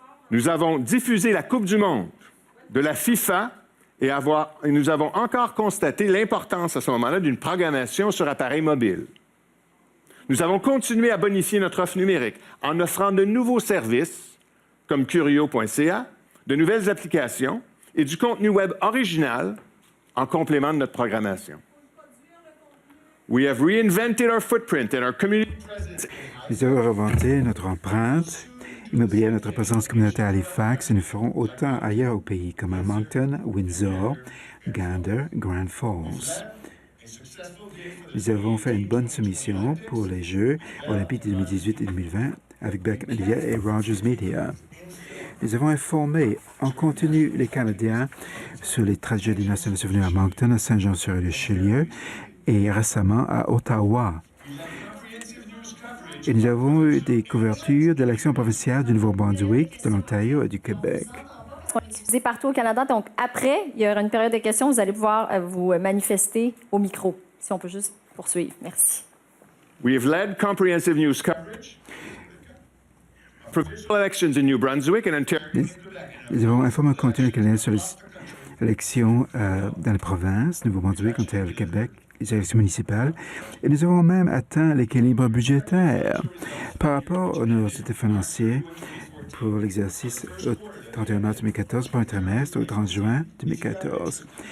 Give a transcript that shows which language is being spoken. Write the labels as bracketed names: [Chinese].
[French] Nous avons diffusé la Coupe du monde de la FIFA et nous avons encore constaté l'importance à ce moment-là d'une programmation sur appareil mobile. Nous avons continué à bonifier notre offre numérique en offrant de nouveaux services comme Curio.ca, de nouvelles applications et du contenu web original en complément de notre programmation. [English] We have reinvented our footprint and our community presence. [French] Nous avons réinventé notre empreinte immobilière, notre présence communautaire à Halifax, et nous ferons autant ailleurs au pays, comme à Moncton, Windsor, Gander, Grand Falls. Nous avons fait une bonne soumission pour les Jeux olympiques de 2018 et 2020 avec Beckett Media et Rogers Media. Nous avons informé en continu les Canadiens sur les tragédies nationales survenues à Moncton, à Saint-Jean-sur-Richelieu et récemment à Ottawa. Et nous avons eu des couvertures de l'action provinciale du Nouveau-Brunswick, de l'Ontario et du Québec. Diffusé partout au Canada. Donc, après, il y aura une période de questions. Vous allez pouvoir vous manifester au micro. Si on peut juste poursuivre. Merci. [English] We have led comprehensive news coverage. Provincial elections in New Brunswick and Ontario. [French] Nous avons informé en continu les Canadiens sur les élections dans les provinces, Nouveau-Brunswick, Ontario et le Québec, les élections municipales, et nous avons même atteint l'équilibre budgétaire par rapport aux universités financières pour l'exercice au 31 mars 2014 pour un trimestre au 30 juin 2014.